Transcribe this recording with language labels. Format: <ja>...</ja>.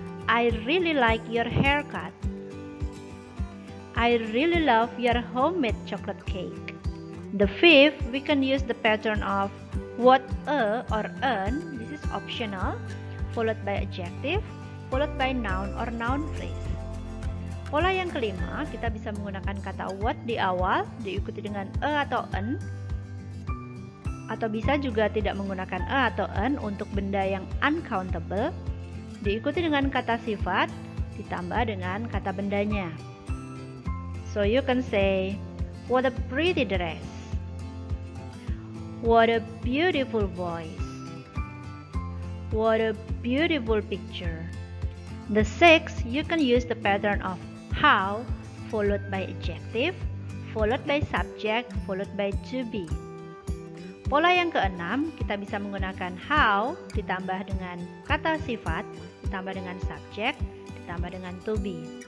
<en>I really like your haircut. I really love your homemade chocolate cake. The fifth, we can use the pattern of what a or an, this is optional, followed by adjective, followed by noun or noun phrase.</en> <id>Pola yang kelima, kita bisa menggunakan kata what di awal, diikuti dengan a atau an, atau bisa juga tidak menggunakan a atau an untuk benda yang uncountable, diikuti dengan kata sifat, ditambah dengan kata bendanya.</id> <en>So you can say, what a pretty dress. What a beautiful voice. What a beautiful picture. The sixth, you can use the pattern of how, followed by adjective, followed by subject, followed by to be.</en> <id>Pola yang keenam, kita bisa menggunakan how, ditambah dengan kata sifat, ditambah dengan subject, ditambah dengan to be.</id>